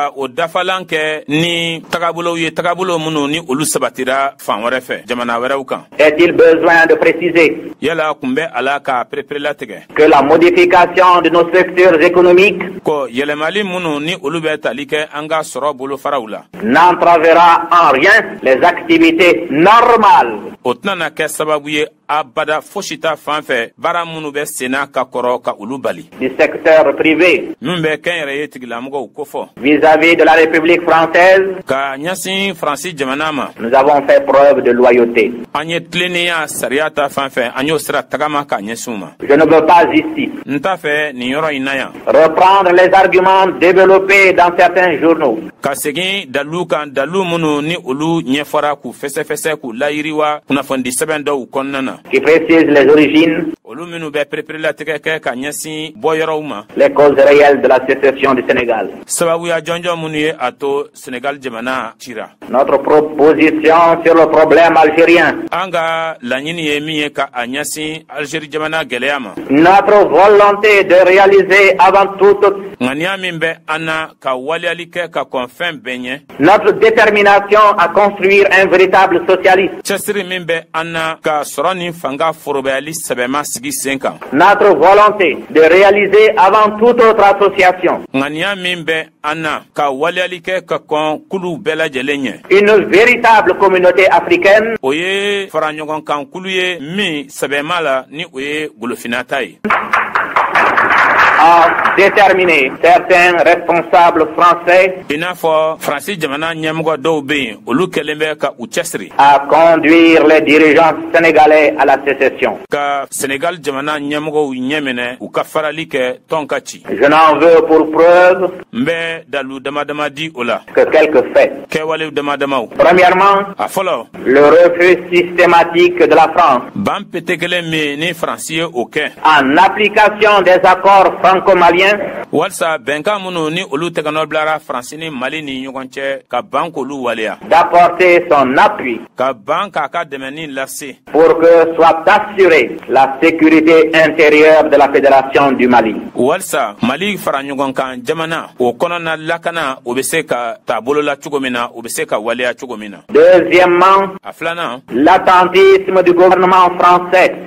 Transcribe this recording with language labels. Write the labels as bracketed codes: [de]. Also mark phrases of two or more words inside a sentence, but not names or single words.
[fr] Est-il besoin de préciser que la modification de nos structures économiques n'entravera en rien les activités normales [bm] abada foshita fanfɛ baara minnu bɛ senna ka kɔrɔ ka olu bali. [fr] Du secteur privé. [bm] Min bɛ kɛnyɛrɛye tigilamɔgɔw kofɔ. [fr] Vis-à-vis de la République française. [bm] Ka ɲɛsin Faransi jamana ma. [fr] Nous avons fait preuve de loyauté. [bm] An ye tilennenya sariya ta fanfɛ an y'o sira tagama ka ɲɛsin u ma. [fr] Je ne veux pas ici. [bm] N t'a fɛ nin yɔrɔ in na yan. [fr] Reprendre les arguments développés dans certains journaux. [bm] Ka segin dalilu kan dalilu minnu ni olu ɲɛfɔra k'u fɛsɛfɛsɛ k'u layiriwa kunnafoni sɛbɛn dɔw kɔnɔna na. [fr] Qui précise les origines. [bm] Olu minnu bɛ pereperelatigɛ kɛ ka ɲɛsin bɔyɔrɔw ma. [fr] Les causes réelles de la sécession du Sénégal. [bm] Sababuya jɔnjɔn minnu ye a to Sénégal jamana cira. [fr] Notre proposition sur le problème algérien. [bm] An ka laɲini ye min ye ka a ɲɛsin Algérie jamana gɛlɛya ma. [fr] Notre volonté de réaliser avant tout. [bm] Ŋaniya min bɛ an na ka waliyali kɛ ka kɔn fɛn bɛɛ ɲɛ. [fr] Notre détermination à construire un véritable socialisme. [bm] Cɛsiri min bɛ an na ka sɔrɔ ni fanga forobayali sɛbɛma sigi sen kan. [fr] Notre volonté de réaliser avant toute autre association. [bm] Ŋaniya min bɛ an na ka waliyali kɛ ka kɔn kulu bɛɛ lajɛlen ɲɛ. [fr] Une véritable communauté africaine. [bm] O ye faraɲɔgɔnkan kulu ye min sɛbɛma la ni o ye golofinata ye. [fr] A déterminé certains responsables français [bm] I n'a fɔ Faransi jamana ɲɛmɔgɔ dɔw bɛ yen olu kɛlen bɛ ka u cɛsiri [fr] à conduire les dirigeants sénégalais à la sécession. [bm] Ka Sénégal jamana ɲɛmɔgɔw ɲɛminɛ u ka farali kɛ tɔn ka ci. [fr] Je n'en veux pour preuve [bm] N bɛ dalu damadama di o la. [fr] que quelques faits. [bm] Kɛwalew damadamaw. [fr] Premièrement, [bm] A fɔlɔ [fr] le refus systématique de la France [bm] ban pete kelen min ni Faransi ye o kɛ. [fr] en application des accords franco-maliens [bm] Walisa bɛnkan minnu ni olu tɛgɛnɔ bilara Faransi ni Mali ni ɲɔgɔn cɛ ka ban k'olu waleya. [fr] d'apporter son appui [bm] Ka ban k'a ka dɛmɛni lase. [fr] pour que soit assurée la sécurité intérieure de la Fédération du Mali. [bm] Walisa Mali fara ɲɔgɔn kan jamana o kɔnɔna lakana o bɛ se ka taabolo la cogo min na o bɛ se ka waleya cogo min na. [fr] Deuxièmement, [bm] A filanan [fr] l'attentisme du gouvernement français